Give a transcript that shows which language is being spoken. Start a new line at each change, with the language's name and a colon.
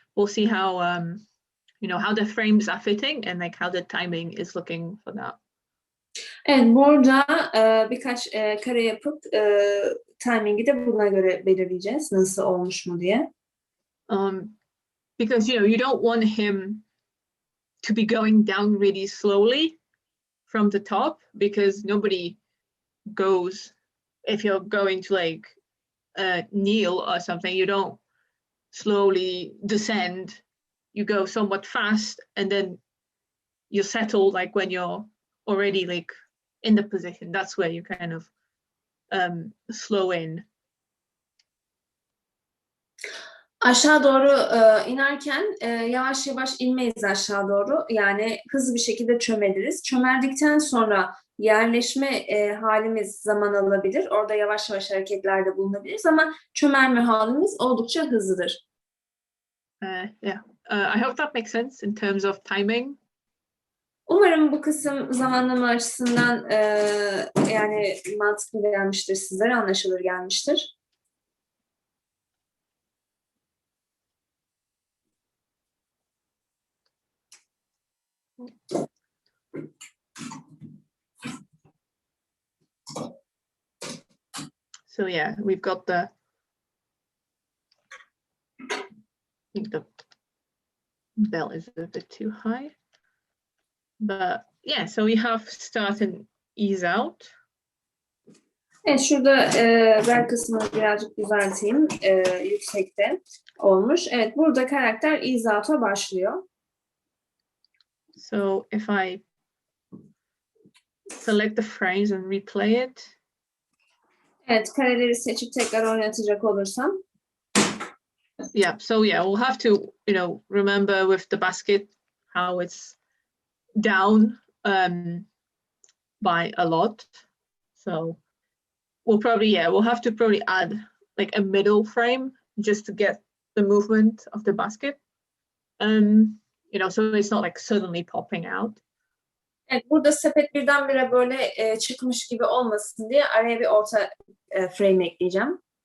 English: We'll see how how the frames are fitting and like how the timing is looking for that.
Turkish: Evet, burada birkaç kare yapıp timing'i de buna göre belirleyeceğiz. Nasıl olmuş mu diye.
English: Because you don't want him to be going down really slowly from the top, because nobody goes, if you're going to like kneel or something, you don't slowly descend, you go somewhat fast, and then you settle like when you're already like in the position. That's where you kind of slow in.
Turkish: Aşağı doğru inerken yavaş yavaş inmeyiz aşağı doğru. Yani hızlı bir şekilde çömeliriz. Çömeldikten sonra yerleşme halimiz zaman alabilir. Orada yavaş yavaş hareketlerde bulunabiliriz ama çömelme halimiz oldukça hızlıdır.
English: Yeah, I hope that makes sense in terms of timing.
Turkish: Umarım bu kısım zamanlama açısından yani mantıklı gelmiştir sizlere, anlaşılır gelmiştir.
English: So yeah, we've got I think the bell is a bit too high, but yeah, so we have start and ease out.
Turkish: Evet, şurada bel kısmını birazcık düzelteyim. Yüksekte olmuş. Evet, burada karakter ease out'a başlıyor.
English: So if I select the frames and replay it.
Turkish: Evet, kareleri seçip tekrar oynatacak olursam.
English: Yeah, so yeah, we'll have to, remember with the basket how it's down by a lot. So we'll have to probably add like a middle frame just to get the movement of the basket. So it's not like suddenly popping out.
Turkish: Evet, burada sepet birdenbire böyle çıkmış gibi olmasın diye araya bir orta frame ekleyeceğim.